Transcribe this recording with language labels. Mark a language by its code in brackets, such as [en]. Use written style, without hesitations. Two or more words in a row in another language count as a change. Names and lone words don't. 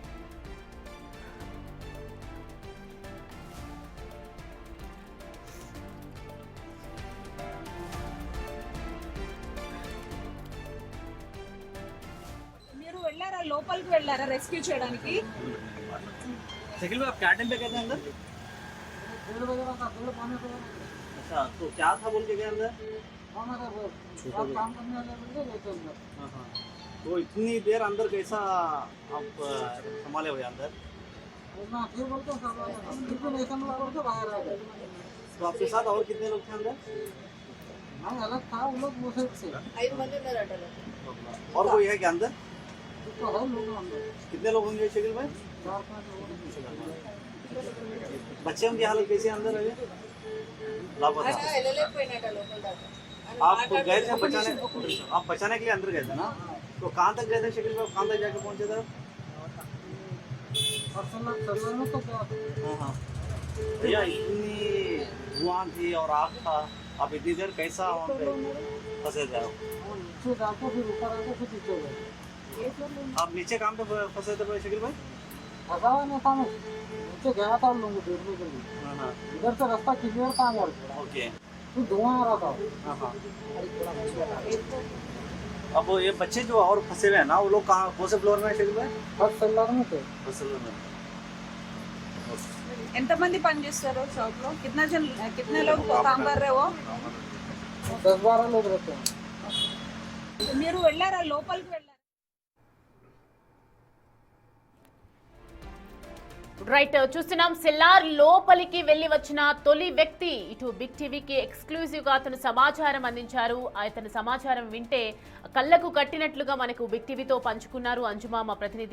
[te] లోపలికి వెళ్ళారా రెస్క్యూ చేయడానికి? [hi] शकील भाई आप क्या टाइम पे गए थे अंदर? 1:30 बजे का 1:30 पौने 2। अच्छा, तो क्या था बोल के गए अंदर? काम करने वाले बंदे गए थे अंदर। हाँ, तो इतनी देर अंदर कैसा आप संभाले हुए अंदर? ना फिर बोलते फिर भी नहीं संभाला बोल के बाहर आ गए। तो आपके साथ और कितने लोग थे अंदर? मैं अलग था, वो लोग वो साइड से। [te] 5 మంది ఉన్నారు అటలో. [hi] और कोई है क्या अंदर? तो है लोग अंदर, कितने लोग होंगे शकील भाई? 4-5 लोग। बच्चे की हालत कैसी है अंदर अभी? लापता। [te] వెళ్ళలేకపోయినట లోపల దాకా. [hi] आप गए थे बचाने, आप बचाने के लिए अंदर गए थे ना? तो कहाँ तक गए थे शकील भाई? कहाँ तक जाके पहुँचे थे? और सल्लर में तो क्या हाँ भैया, इतनी धुआं थी और आग था, आप इतनी देर कैसा वहाँ पे फंसे थे? नीचे जाके फिर ऊपर आके फिर नीचे गए। आप नीचे काम पे फंसे थे शकील भाई? फंसा हुआ नहीं था मैं, नीचे गया था उन लोगों को देखने के लिए। हाँ, इधर से रास्ता क्लियर था यार, ओके। फिर धुआं आ रहा था। हाँ। अब ये बच्चे जो और फंसे हुए हैं ना, वो लोग कहाँ, कौन से फ्लोर में है शकील भाई? [en] first cellar [hi] में थे। [en] first floor [hi] में। [te] ఎంతమంది పని చేస్తారు షాప్ లో? [hi] कितने लोग काम कर रहे हो? 10-12 लोग रहते हैं। [te] మీరు వెళ్ళారా లోపలికి వెళ్ళారా? రైట్, చూస్తున్నాం సెల్లార్ లోపలికి వెళ్లి వచ్చిన తొలి వ్యక్తి ఇటు బిగ్ టీవీకి ఎక్స్క్లూజివ్ గా అతను సమాచారం అందించారు. అతను సమాచారం వింటే కళ్ళకు కట్టినట్లుగా మనకు బిగ్ టీవీతో పంచుకున్నారు అంజుమా మా ప్రతినిధి.